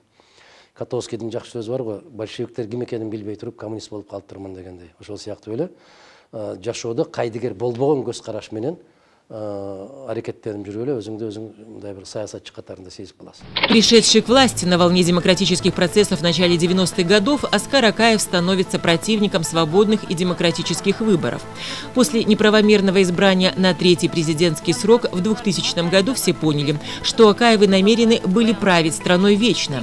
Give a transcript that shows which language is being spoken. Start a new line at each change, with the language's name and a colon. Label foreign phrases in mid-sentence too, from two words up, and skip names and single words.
Kyrgyz: Котовскийдин жакшы сөзү бар го, большевиктер ким экенин билбей туруп коммунист болуп калыптырмын дегендей. Ошол сыяктуу эле жашоодо кайдыгер болбогон көз караш менен аракеттенип жүрүп эле өзүңдү өзүң мындай бир саясатчы катарында сезип каласың.
Russian: Пришедший к власти на волне демократических процессов в начале 90-х годов, Оскар Акаев становится противником свободных и демократических выборов. После неправомерного избрания на третий президентский срок в 2000 году все поняли, что Акаевы намерены были править страной вечно.